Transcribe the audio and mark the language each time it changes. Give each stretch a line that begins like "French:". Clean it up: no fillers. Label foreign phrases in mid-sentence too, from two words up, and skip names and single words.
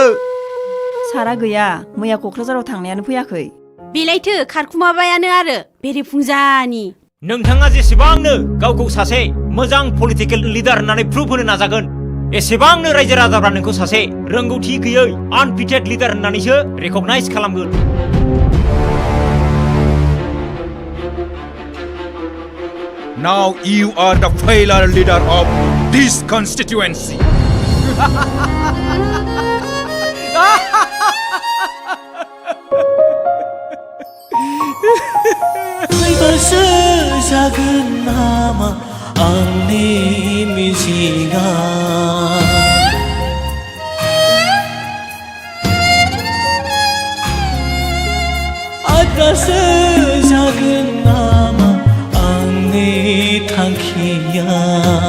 Bodo: सारा गैया, मैया क'क्राझाराव थांनायानो फैयाखै। बेलायथो खारखुमाबायानो आरो बेरेफुंजानि। नोंथाङा जेसेबांनो गावखौ सासे मोजां
English: political leader
Bodo: होननानै प्रुभ होनो नाजागोन, एसेबांनो रायजो राजाफ्रा नोंखौ सासे रोंगौथि गैयै
English: unfitted leader
Bodo: होननानैसो रेकगनाइज खालामगोन।
English: Now you are the failure leader of this constituency.
Bodo: फैबासो जागोन नामा आंनि मिजिंआ? आद्रासो जागोन नामा आंनि थांखिया?